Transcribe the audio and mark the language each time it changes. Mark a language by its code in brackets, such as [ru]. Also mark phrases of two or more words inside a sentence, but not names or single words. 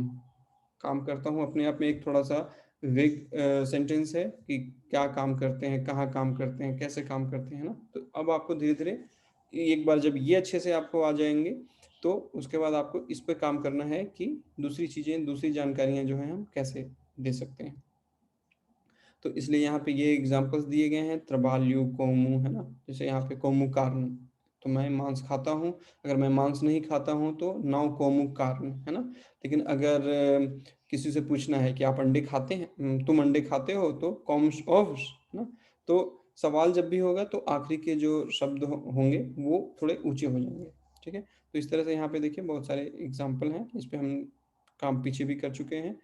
[hi] काम करता हूँ अपने आप में एक थोड़ा-सा [en] vague sentence [hi] है कि क्या काम करते हैं, कहाँ काम करते हैं, कैसे काम करते हैं, है ना? तो अब आपको धीरे-धीरे एक बार जब ये अच्छे से आपको आ जाएँगे, तो उसके बाद आपको इस पे काम करना है कि दूसरी चीज़ें, दूसरी जानकारियाँ जो हैं हम कैसे दे सकते हैं। तो इसलिए यहाँ पे ये एग्ज़ाम्पल्स दिए गए हैं [pt] trabalho como, [hi] है ना? जैसे यहाँ पे [pt] como carne, [hi] तो मैं मांस खाता हूँ, अगर मैं मांस नहीं खाता हूँ तो [pt] não como carne, [hi] है ना? लेकिन अगर किसी से पूछना है कि आप अंडे खाते हैं? तुम अंडे खाते हो? तो [pt] comes ovos, [hi] है ना? तो सवाल जब भी होगा तो आखिरी के जो शब्द होंगे वो थोड़े ऊँचे हो जाएँगे, ठीक है? तो इस तरह से यहाँ पे देखिए बहुत सारे एग्ज़ाम्पल हैं, इस पे हम काम पीछे भी कर चुके हैं।